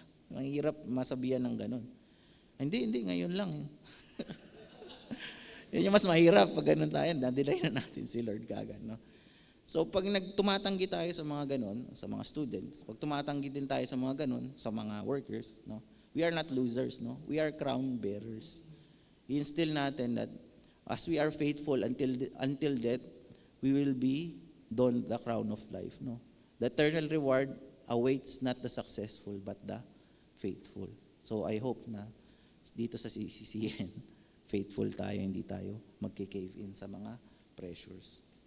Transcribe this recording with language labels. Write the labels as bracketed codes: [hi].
[tl] Mahirap masabihan ng gano'n. Hindi, ngayon lang. Yun yung mas mahirap pag ganun tayo, na-delay na natin si Lord kagad, no? So pag tumatanggi tayo sa mga ganun, sa mga students, pag tumatanggi din tayo sa mga ganun, sa mga workers, no? [en] We are not losers, no? We are crown bearers. I-instill natin that as we are faithful until death, we will be donned the crown of life, no? The eternal reward awaits not the successful but the faithful. So I hope [tl] na dito sa CCCN, faithful tayo, hindi tayo magki-cave in sa mga pressures.